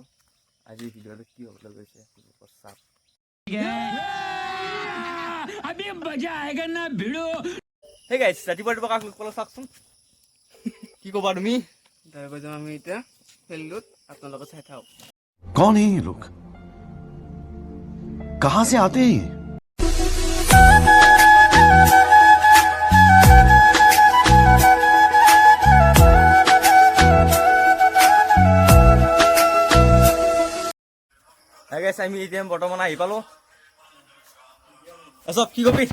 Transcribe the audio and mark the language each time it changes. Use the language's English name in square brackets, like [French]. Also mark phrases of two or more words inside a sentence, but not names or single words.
[Assamese] আজিৰ ভিডিঅ'টো কি হ'বলৈ গৈছে চাওক। [Hindi] अभी मजा आएगा ना भिड़ो। [Assamese] সেই গাইজ, ৰাতিপুৱা কাক লগ পালোঁ চাওকচোন। কি ক'বা তুমি? তাৰপিছত আমি এতিয়া ফিল্ডত আপোনালোকে চাই থাকক। [Hindi] कौन है ये लोग? कहां से आते हैं? [Assamese] আমি এতিয়া বৰ্তমান আহি পালোঁ। চব কি কবি?